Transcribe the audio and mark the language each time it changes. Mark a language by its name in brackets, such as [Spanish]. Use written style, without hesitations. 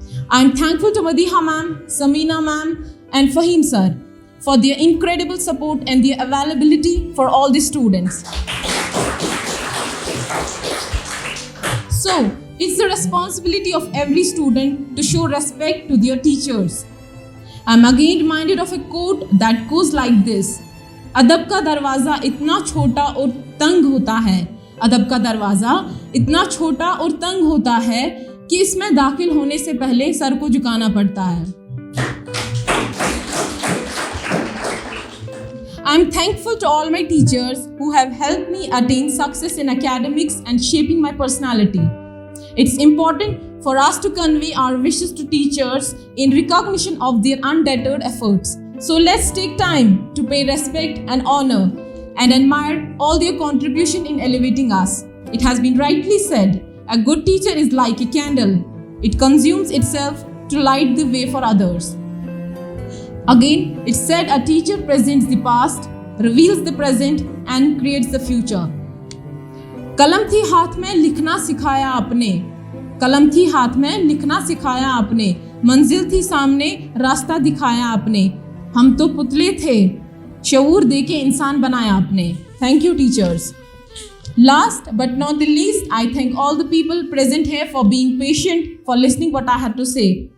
[English] I am thankful to Madiha ma'am, Samina ma'am, and Fahim sir for their incredible support and their availability for all the students. So, it's the responsibility of every student to show respect to their teachers. I'm again reminded of a quote that goes like this: [Hindi] अदब का दरवाज़ा इतना छोटा और तंग होता है, अदब का दरवाज़ा इतना छोटा और तंग होता है कि इसमें दाखिल होने से पहले सर को झुकाना पड़ता है. [English] I'm thankful to all my teachers who have helped me attain success in academics and shaping my personality. It's important for us to convey our wishes to teachers in recognition of their undeterred efforts. So let's take time to pay respect and honor and admire all their contribution in elevating us. It has been rightly said, a good teacher is like a candle. It consumes itself to light the way for others. Again, it's said a teacher presents the past, reveals the present and creates the future. [Hindi] कलम थी हाथ में लिखना सिखाया आपने, कलम थी हाथ में लिखना सिखाया आपने, मंजिल थी सामने रास्ता दिखाया आपने, हम तो पुतले थे शऊर देके इंसान बनाया आपने. [English] Thank you teachers. Last but not the least, I thank all the people present here for being patient, for listening what I had to say.